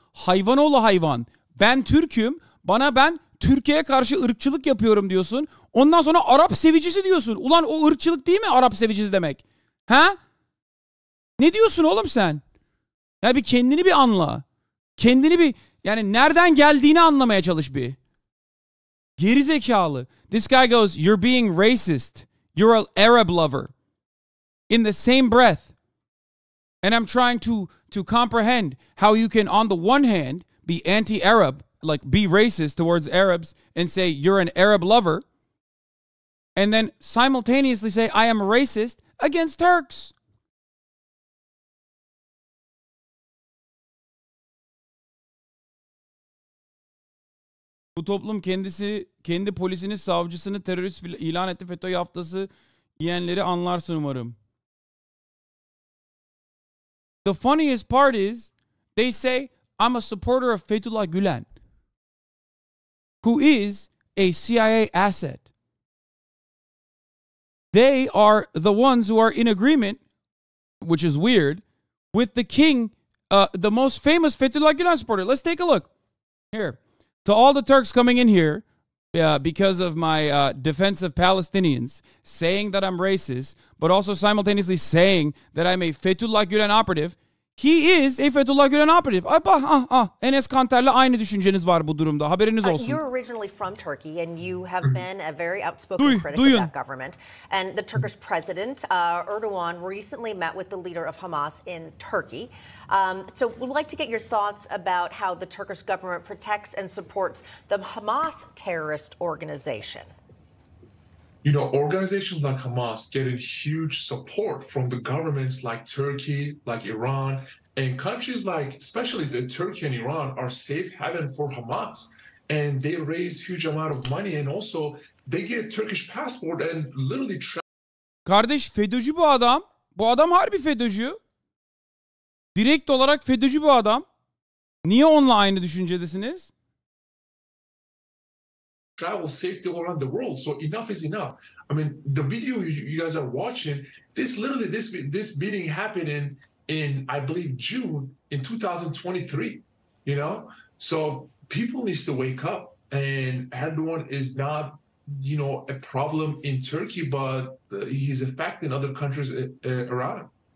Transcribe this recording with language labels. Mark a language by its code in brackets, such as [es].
[tr] Hayvanoğlu hayvan. Ben Türk'üm. Ben Türkiye'ye karşı ırkçılık yapıyorum diyorsun. Ondan sonra Arap sevicisi diyorsun. Ulan o ırkçılık değil mi Arap sevicisi demek? Ha? Ne diyorsun oğlum sen? Ya bir kendini bir anla. Kendini bir yani nereden geldiğini anlamaya çalış bir. Geri zekalı. [en] This guy goes, you're being racist. You're an Arab lover. In the same breath. And I'm trying to comprehend how you can, on the one hand, be anti-Arab, like be racist towards Arabs and say you're an Arab lover. And then simultaneously say I am racist against Turks. [tr] Bu toplum kendi polisini, savcısını terörist ilan etti. FETÖ yaftası yiyenleri anlarsın umarım. [en] The funniest part is they say I'm a supporter of Fethullah Gülen, who is a CIA asset. They are the ones who are in agreement, which is weird, with the king, the most famous Fethullah Gülen supporter. Let's take a look. Here. To all the Turks coming in here because of my defense of Palestinians, saying that I'm racist, but also simultaneously saying that I'm a Fethullah Gülen operative, he is a Fethullah Gülen operative. [tr] Enes Kanter'le aynı düşünceniz var bu durumda. Haberiniz olsun. [en] You're originally from Turkey and you have been a very outspoken critic of that government. And the Turkish president, Erdogan, recently met with the leader of Hamas in Turkey. So we'd like to get your thoughts about how the Turkish government protects and supports the Hamas terrorist organization. organizations like Hamas getting huge support from the governments like Turkey, like Iran, and countries like, especially the Turkey and Iran, are safe haven for Hamas. And they raise huge amount of money, and also they get Turkish passport and literally [tr] Kardeş FETÖ'cü bu adam. Bu adam harbi FETÖ'cü. Direkt olarak FETÖ'cü bu adam. Niye onunla aynı düşüncedesiniz? [en] travel safely all around the world. So enough is enough. I mean, the video you guys are watching, this meeting happened in I believe June in 2023. So people needs to wake up. And Erdogan is not, a problem in Turkey, but he's affecting other countries around him.